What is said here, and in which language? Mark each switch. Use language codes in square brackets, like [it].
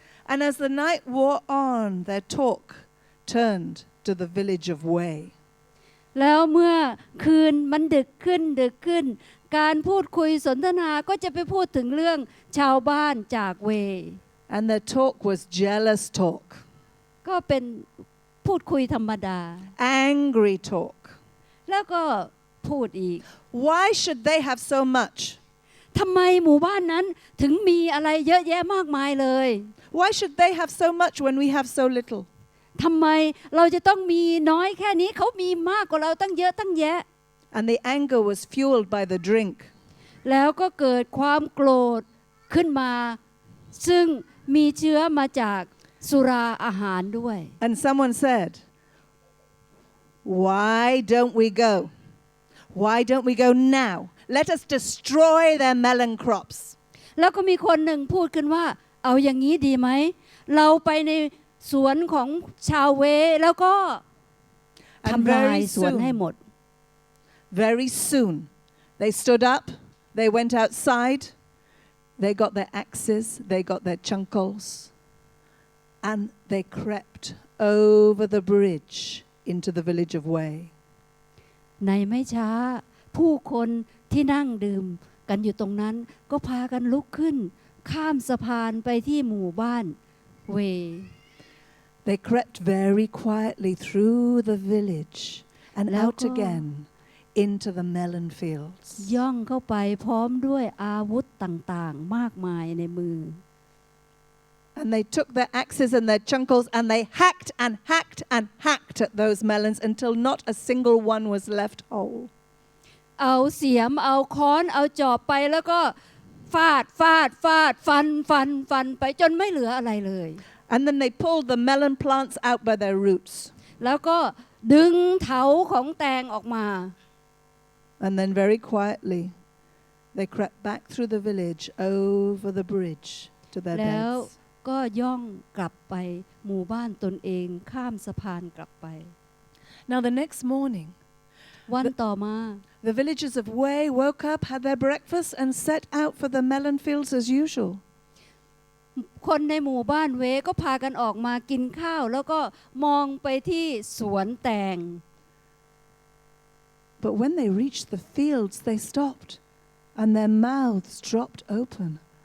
[en] And as the night wore on, their talk turned to the village of Wei. [th] แล้วเมื่อคืนมันดึกขึ้นการพูดคุยสนทนาก็จะไปพูดถึงเรื่องชาวบ้านจากเว [en] And their talk was jealous talk, [th] ก็เป็นพูดคุยธรรมดา [en] angry talk. [th] แล้วก็พูดอีก [en] Why should they have so much? [th] ทำไมหมู่บ้านนั้นถึงมีอะไรเยอะแยะมากมายเลย [en] Why should they have so much when we have so little? [th] ทำไมเราจะต้องมีน้อยแค่นี้เขามีมากกว่าเราตั้งเยอะตั้งแยะ [en] And the anger was fueled by the drink. [th] แล้วก็เกิดความโกรธขึ้นมาซึ่งมีเชื้อมาจากสุราอาหารด้วย [en] And someone said, Why don't we go? Why don't we go now? Let us destroy their melon crops. [th] แล้วก็มีคนหนึ่งพูดขึ้นว่าเอาอย่างนี้ดีไหมเราไปในสวนของชาวเวแล้วก็ทำลายสวนให้หมด [en] Very soon, they stood up, they went outside, they got their axes, they got their chunkles, and they crept over the bridge into the village of Wei. [th] ในไม่ช้าผู้คนที่นั่งดื่มกันอยู่ตรงนั้นก็พากันลุกขึ้นข้ามสะพานไปที่หมู่บ้านเว [en] They crept very quietly through the village and out again into the melon fields. [th] ย่องเข้าไปพร้อมด้วยอาวุธต่างๆมากมายในมือ [en] And they took their axes and their chunkles and they hacked and hacked and hacked at those melons until not a single one was left whole. [th] เอาเสียมเอาค้อนเอาจอบไปแล้วก็ฟาดฟันไปจนไม่เหลืออะไรเลย [en] And then they pulled the melon plants out by their roots. [th] แล้วก็ดึงเถาของแตงออกมา [en] And then very quietly they crept back through the village over the bridge to their [th] แล้ว [en] beds. [th] ก็ย่องกลับไปหมู่บ้านตนเองข้ามสะพานกลับไป [en] Now the next morning, [th] วันต่อมา [en] the villagers of Wei woke up, had their breakfast and set out for the melon fields as usual. [th] คนในหมู่บ้านเวก็พากันออกมากินข้าวแล้วก็มองไปที่สวนแตง [en] But when they reached the fields, they stopped and their mouths dropped open.